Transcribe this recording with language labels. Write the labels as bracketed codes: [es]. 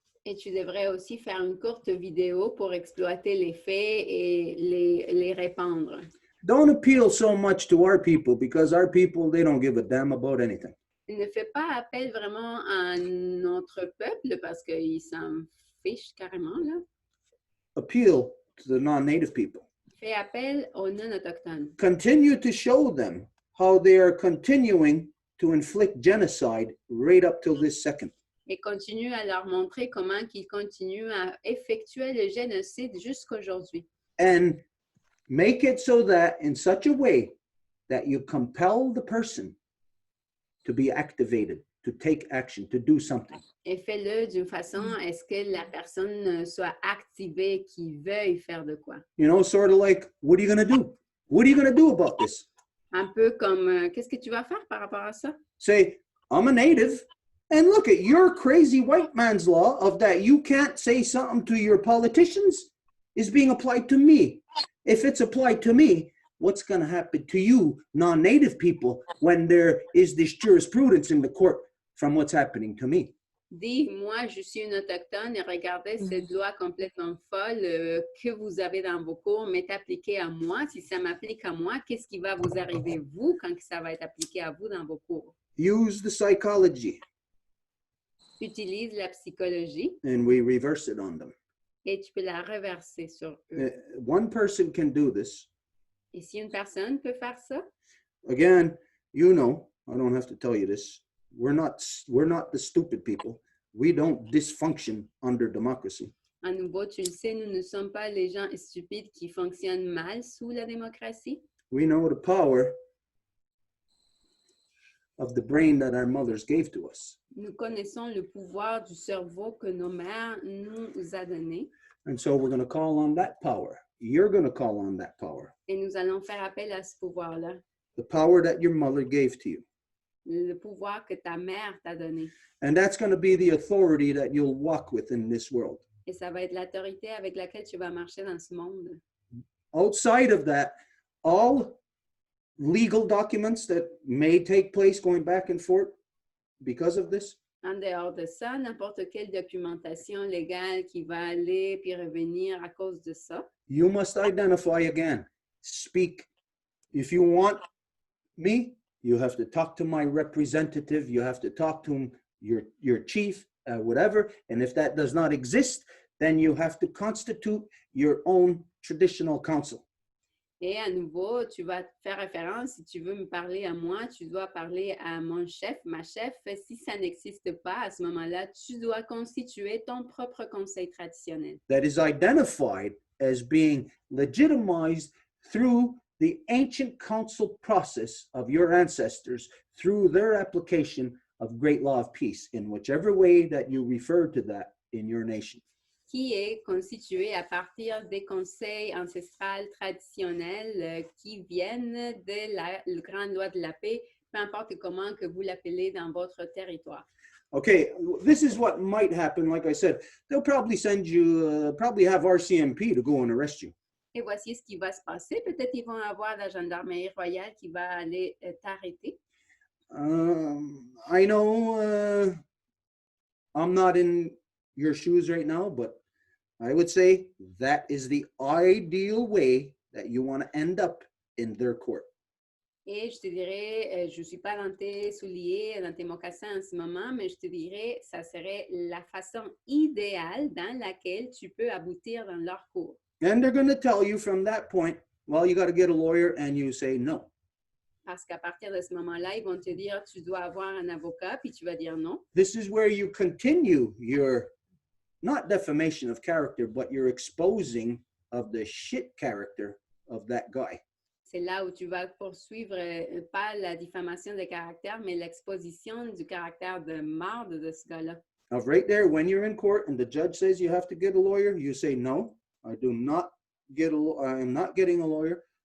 [fr] Et tu devrais aussi faire une courte vidéo pour exploiter les faits et les répandre. [en] Don't appeal so much to our people because our people, they don't give a damn about anything. [fr] Ne fais pas appel vraiment à notre peuple parce qu'ils s'en fichent carrément, là. [en] Appeal to the non-native people. [fr] Fais appel aux non-autochtones. [en] Continue to show them how they are continuing to inflict genocide right up till this second. [fr] Et continue à leur montrer comment ils continuent à effectuer le génocide jusqu'aujourd'hui. [en] And make it so that in such a way that you compel the person to be activated, to take action, to do something. [fr] Et fais-le d'une façon à ce que la personne soit activée, qu'il veuille faire de quoi. [en] You know, sort of like, what are you going to do? What are you going to do about this? [fr] Un peu comme, qu'est-ce que tu vas faire par rapport à ça? [en] Say, I'm a native. And look at your crazy white man's law of that you can't say something to your politicians is being applied to me. If it's applied to me, what's going to happen to you, non-native people, when there is this jurisprudence in the court from what's happening to me? [fr] Dis, moi, je suis une autochtone et regardez cette loi complètement folle que vous avez dans vos cours m'est appliquée à moi. Si ça m'applique à moi, qu'est-ce qui va vous arriver, vous, quand ça va être appliqué à vous dans vos cours? [en] Use the psychology. [fr] Utilise la psychologie [en] And we reverse it on them. [fr] et tu peux la reverser sur eux. [en] One person can do this. [fr] Et si une personne peut faire ça, [en] Again, you know, I don't have to tell you this. We're not the stupid people. We don't dysfunction under democracy. [fr] à nouveau, tu le sais, nous ne sommes pas les gens stupides qui fonctionnent mal sous la démocratie. [en] We know the power of the brain that our mothers gave to us. [fr] Nous connaissons le pouvoir du cerveau que nos mères nous a donné [en] And so we're going to call on that power. You're going to call on that power. [fr] et nous allons faire appel à ce pouvoir-là, [en] The power that your mother gave to you. [fr] le pouvoir que ta mère t'a donné. [en] And that's going to be the authority that you'll walk with in this world. [fr] Et ça va être l'autorité avec laquelle tu vas marcher dans ce monde. [en] Outside of that, all legal documents that may take place going back and forth because of this, [fr] En dehors de ça, n'importe quelle documentation légale qui va aller puis revenir à cause de ça, [en] you must identify again. Speak. If you want me, you have to talk to my representative. You have to talk to your chief, whatever. And if that does not exist, then you have to constitute your own traditional council. [fr] et à nouveau, tu vas faire référence, si tu veux me parler à moi, tu dois parler à mon chef, ma chef. Si ça n'existe pas, à ce moment-là, tu dois constituer ton propre conseil traditionnel. [en] That is identified as being legitimized through the ancient council process of your ancestors through their application of great law of peace in whichever way that you refer to that in your nation. [fr] Qui est constitué à partir des conseils ancestrales traditionnels qui viennent de la grande loi de la paix, peu importe comment que vous l'appelez dans votre territoire. [en] Okay, this is what might happen. Like I said, they'll probably send you, probably have RCMP to go and arrest you. [fr] Et voici ce qui va se passer. Peut-être qu'ils vont avoir la gendarmerie royale qui va aller t'arrêter. [en] I know I'm not in your shoes right now, but I would say that is the ideal way that you want to end up in their court. [fr] Et je te dirais, je ne suis pas dans tes souliers, dans tes mocassins en ce moment, mais je te dirais, ça serait la façon idéale dans laquelle tu peux aboutir dans leur cours. [en] And they're going to tell you from that point, well, you got to get a lawyer, and you say no. [fr] Parce qu'à partir de ce moment-là, ils vont te dire, tu dois avoir un avocat, puis tu vas dire non. [en] This is where you continue your, not defamation of character, but your exposing of the shit character of that guy. [fr] C'est là où tu vas poursuivre, pas la diffamation de caractère, mais l'exposition du caractère de marde de ce gars-là. [en] Now, right there, when you're in court and the judge says you have to get a lawyer, you say, no, I am not getting a lawyer.